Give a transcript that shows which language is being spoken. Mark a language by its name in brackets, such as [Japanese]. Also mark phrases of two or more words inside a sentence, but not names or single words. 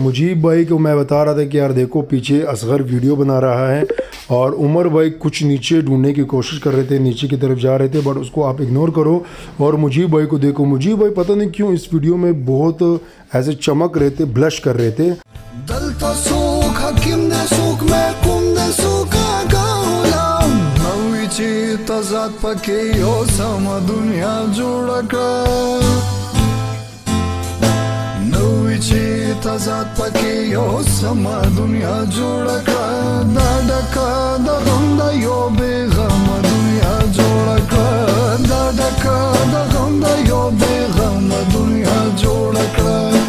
[Hindi] मुजीब भाई को मैं बता रहा था कि यार देखो पीछे असगर वीडियो बना रहा है और उमर भाई कुछ नीचे ढूंढने की कोशिश कर रहे थे, नीचे की तरफ जा रहे थे, बट उसको आप इग्नोर करो। और मुजीब भाई को देखो, मुजीब भाई पता नहीं क्यों इस वीडियो में बहुत ऐसे चमक रहे थे, ब्लश कर रहे थे। [Pashto] تزاد پکې یو سما دنیا جوړ کړه دا ډکه د غم د یو بې غم دنیا جوړ کړه دا ډکه د غم د یو بې غم دنیا جوړ کړه